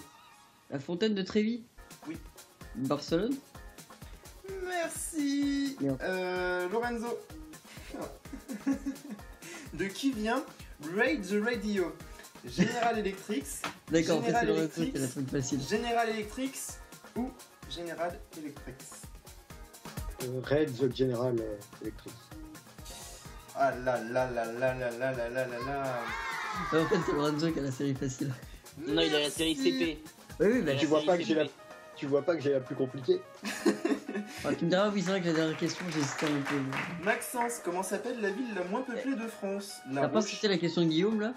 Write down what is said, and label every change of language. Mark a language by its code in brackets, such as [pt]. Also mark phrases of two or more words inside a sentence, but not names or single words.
[fr] La fontaine de Trévis. Oui. Barcelone. Merci. Bien. Lorenzo. De qui vient Raid the Radio? General Electric, D'accord, en fait, c'est General le retour Electric, qui est la truc facile. General Electric ou General Electric? Red the General Electric. Ah là là là là là là là là là là. En fait, c'est Lorenzo qui a la série facile. Non, il a la série CP. Oui, bah, La Tu vois série pas que j'ai CP. Tu vois pas que j'ai la plus compliquée? tu me diras, oui, c'est vrai que la dernière question, j'hésitais un peu. Maxence, comment s'appelle la ville la moins peuplée de France? La T'as pas Roche- cité la question de Guillaume là?